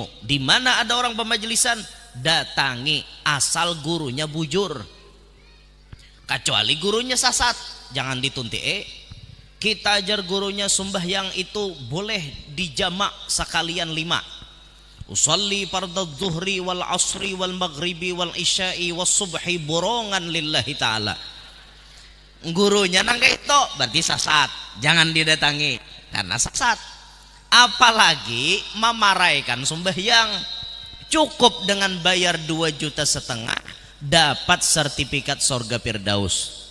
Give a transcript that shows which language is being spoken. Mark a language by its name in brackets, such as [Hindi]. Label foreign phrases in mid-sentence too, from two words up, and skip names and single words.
[Banjar] Di mana ada orang pemajelisan, datangi, asal gurunya bujur. Kecuali gurunya sasat, jangan ditunti. Kita ajar gurunya sembahyang itu boleh dijamak sekalian 5. [Arabic] أصلي فرض الظهر والعصر والمغرب والعشاء والصبح borongan لله تعالى. [Banjar] Gurunya nang itu berarti sasat, jangan didatangi karena sasat. Apalagi memaraikan sembahyang. Cukup dengan bayar 2,5 juta dapat sertifikat sorga Firdaus.